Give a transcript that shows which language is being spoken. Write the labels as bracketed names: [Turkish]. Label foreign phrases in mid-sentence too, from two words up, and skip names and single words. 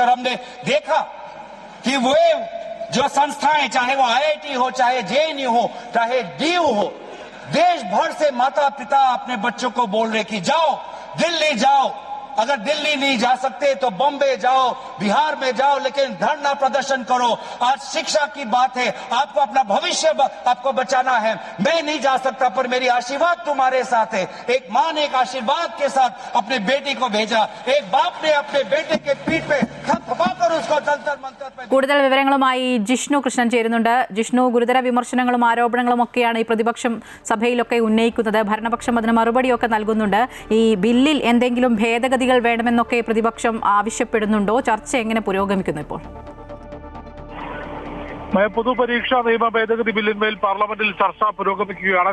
[Hindi] और हमने देखा कि वो जो संस्थाएं, चाहे वो IIT हो, चाहे JNU हो, चाहे DU हो, देश भर से माता पिता अपने बच्चों को बोल रहे कि जाओ दिल्ली जाओ, अगर दिल्ली नहीं जा सकते तो बॉम्बे जाओ, बिहार में जाओ, लेकिन धरना प्रदर्शन करो। आज शिक्षा की बात है, आपको अपना भविष्य आपको बचाना है। मैं नहीं जा सकता पर मेरी आशीर्वाद तुम्हारे साथ है। एक मां ने एक आशीर्वाद के साथ अपने बेटी को भेजा, एक बाप ने अपने बेटे के पीठ पे थपथपाकर उसको जंतर मंतर पे। [Malayalam] കൂടുതൽ വിവരങ്ങളുമായി ജിഷ്ണു കൃഷ്ണൻ ചേരുന്നുണ്ട്. ജിഷ്ണു, ഗുരുതര വിമർശനങ്ങളും ആരോപണങ്ങളും ഒക്കെയാണ് ഈ പ്രതിപക്ഷം സഭയിലൊക്കെ ഉന്നയിക്കുന്നത്. ഭരണപക്ഷം അതിന് മറുപടിയൊക്കെ നൽകുന്നുണ്ട്. ഈ ബില്ലിൽ എന്തെങ്കിലും ഭേദഗതി വേണമെന്നൊക്കെ പ്രതിപക്ഷം ആവശ്യപ്പെടുന്നുണ്ടോ? ചർച്ച എങ്ങനെ പുരോഗമിക്കുന്നു ഇപ്പോൾ? പൊതുപരീക്ഷാ നിയമ ഭേദഗതി ബില്ലിന്മേൽ പാർലമെന്റിൽ ചർച്ച പുരോഗമിക്കുകയാണ്.